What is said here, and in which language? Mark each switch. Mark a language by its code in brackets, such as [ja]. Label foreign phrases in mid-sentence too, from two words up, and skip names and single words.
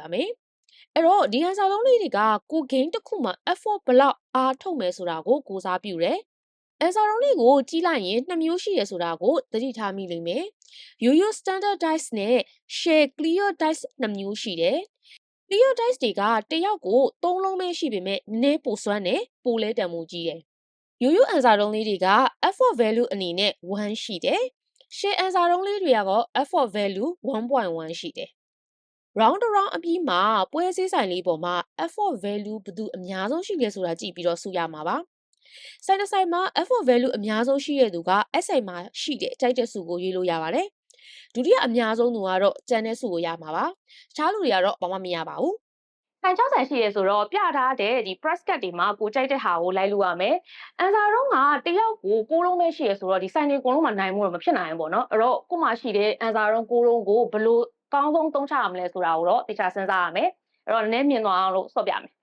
[my] မယ်။အဲ့တော့ဒီအန်စာတုံးလေးတွေကကိုဂိမ်းတစ်ခုမှာ effort ဘလောက်အားထုတ်မယ်ဆိုတာကိုကိုစားပြုတယ်။အန်စာတုံးလေးကိုကြီးလိုက်ရင်2မျိုးရှိရဆိုတာကိုသတိထားမိ လိမ့်မယ်။ [en] Yo-yo standard dice [my] နဲ့ [en] share clear dice [my] 2မျိုးရှိတယ်။ [en] clear dice [my] တွေကတယောက်ကို3လုံးပဲရှိပေမဲ့နည်းပိုစွမ်းတယ် ပိုလဲတန်မှုကြီးတယ်။ Yo-yo အန်စာတုံးလေးတွေက [en] effort value [my] အနေနဲ့1ရှိတယ်။ share အန်စာတုံးလေးတွေကတော့ [en] effort value [my] 1.1 ရှိတယ်။ round တစ် round အပြီးမှာပွဲစည်းဆိုင်လေးပေါ်မှာ [en] effort value [my] ဘယ်သူအများဆုံးရှိလဲဆိုတာကြည့်ပြီးတော့စုရမှာပါ။ဆိုင်တစ်ဆိုင်မှာ [en] effort value [my] အများဆုံးရှိတဲ့သူကအဲ့ဆိုင်မှာရှိတဲ့အကြိုက်တဲ့စုကိုရွေးလို့ရပါတယ်။ဒုတိယအများဆုံးသူကတော့ကျန်တဲ့စုကိုရမှာပါ။တခြားလူတွေကတော့ဘာမှမရပါဘူး ။ဆိုင်6ဆိုင်ရှိရဆိုတော့ပြထားတဲ့ဒီ [en] press cut [my] တွေမှာကိုကြိုက်တဲ့ဟာကိုလိုက်လို့ရမယ်။အန်စာတုံးကတယောက်ကို6လုံးပဲရှိရဆိုတော့ဒီဆိုင်တွေအကုန်လုံးမှာနိုင်မှုတော့မဖြစ်နိုင်ဘူးပေါ့နော်။အဲ့တော့ကိုမှရှိတဲ့အန်စာတုံး6လုံးကိုဘယ်လိုကောင်းဆုံးသုံးချရမလဲဆိုတာကိုတော့တခြားစဉ်းစားရမယ်။အဲ့တော့နည်းမြင်သွားအောင်လို့ဆော့ပြမယ်